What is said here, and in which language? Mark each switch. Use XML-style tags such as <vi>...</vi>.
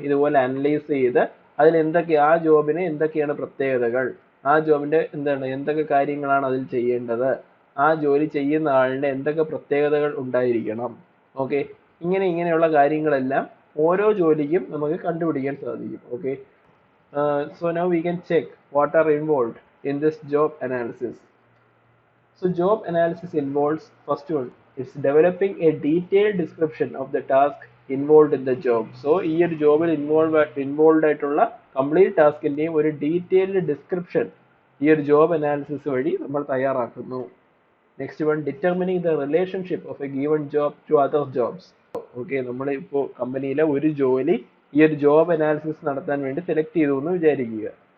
<ml>ഇതുപോലെ അനലൈസ് ചെയ്ത് അതിൽ ആ ജോബിന് എന്തൊക്കെയാണ് പ്രത്യേകതകൾ, ആ ജോബിന്റെ എന്തൊക്കെ കാര്യങ്ങളാണ് അതിൽ ചെയ്യേണ്ടത്, ആ ജോലി ചെയ്യുന്ന ആളിന് എന്തൊക്കെ പ്രത്യേകതകൾ ഉണ്ടായിരിക്കണം. ഓക്കെ, ഇങ്ങനെയുള്ള കാര്യങ്ങളെല്ലാം ഓരോ ജോലിക്കും നമുക്ക് കണ്ടുപിടിക്കാൻ സാധിക്കും.</ml> <en>Okay, so now we can check what are involved in this job analysis. So job analysis involves, first one, it's developing a detailed description of the task involved in the job.</en> <ml>So ഈ ഒരു ജോബിൽ involve ആയിട്ടുള്ള complete ടാസ്കിന്റെയും ഒരു detailed description ഈ ഒരു job analysis വഴി നമ്മൾ തയ്യാറാക്കുന്നു.</ml> <en>Next one, determining the relationship of a given job to other jobs.</en> <ml>Okay, നമ്മളിപ്പോൾ കമ്പനിയിലെ ഒരു ജോലി ഈ ഒരു ജോബ് അനാലിസിസ് നടത്താൻ വേണ്ടി സെലക്ട് ചെയ്തു എന്ന് വിചാരിക്കുക.</ml>